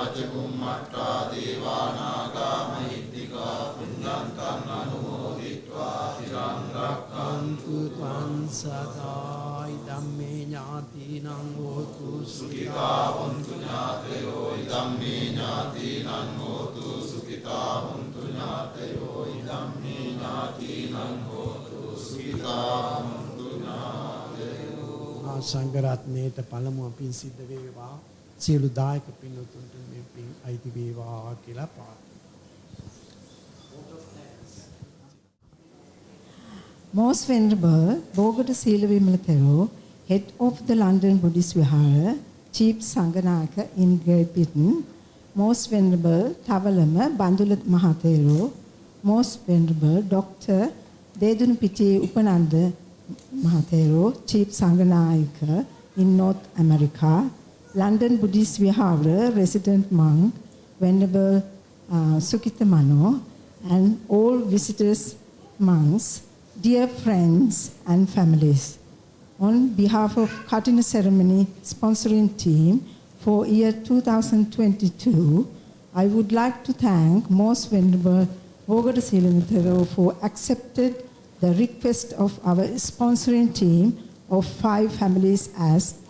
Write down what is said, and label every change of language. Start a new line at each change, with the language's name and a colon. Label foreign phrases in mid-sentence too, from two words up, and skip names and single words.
Pali: ච බුම්මත්ථා දේවානාගා මහිත්‍තිකා පුඤ්ඤන්තං අනුමෝදිත්වා යං රක්ඛන්තු ත්වං සදා ඉදම්මේ ඥාතිනං හෝතු සුඛිතා හොන්තු ඥාතයෝ ඉදම්මේ ඥාතිනං හෝතු සුඛිතා හොන්තු ඥාතයෝ ඉදම්මේ ඥාතිනං හෝතු සුඛිතා හොන්තු ඥාතයෝ.
Sinhala: සංඝ රත්නයේට පළමුව පින් සිද්ධ වේවා. සියලු දායක පින්වතුන්ට මේ පින් අයිති වේවා කියලා ප්‍රාර්ථනා.
English: Most Venerable Bogoda Seelawimala Thera, head of the London Buddhist Vihara, Chief Sanganaka in Great Britain, Most Venerable Ven.Thawalama Bandula Mahathero, Most Venerable Dr. Dedunapitiye Upananda Mahathero, Chief Sanganaka in North America, London Buddhist Vihara resident monk, Venerable Sukhitamano, and all visitors, monks, dear friends and families. On behalf of Kathina Ceremony sponsoring team for year 2022, I would like to thank Most Venerable Bogoda Seelawimala Thera for accepted the request of our sponsoring team of 5 families as